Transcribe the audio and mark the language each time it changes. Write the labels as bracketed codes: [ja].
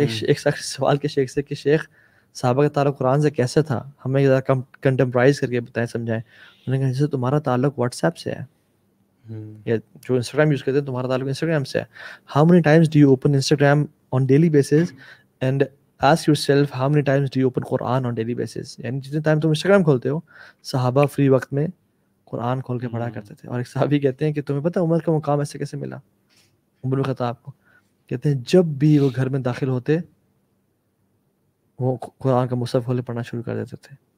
[ur] ایک سوال کے شیخ سے کہ شیخ صحابہ کا تعلق قرآن سے کیسے تھا, ہمیں ذرا کنٹمپرائز کر کے بتائیں, سمجھائیں. انہوں نے کہا جیسے تمہارا تعلق واٹس ایپ سے ہے, یا جو انسٹاگرام یوز کرتے ہیں تمہارا تعلق انسٹاگرام سے ہے. [en] How many times do you open Instagram on daily basis and ask yourself how many times do you open Quran on daily basis. [ur] یعنی جتنے ٹائم تم انسٹاگرام کھولتے ہو, صحابہ فری وقت میں قرآن کھول کے پڑھا کرتے تھے. اور ایک صحابی کہتے ہیں کہ تمہیں پتہ عمر کا مقام ایسے کیسے ملا, عمر بن خطاب کو, کہتے ہیں جب بھی وہ گھر میں داخل ہوتے وہ قرآن کا مصحف کھولے پڑھنا شروع کر دیتے تھے.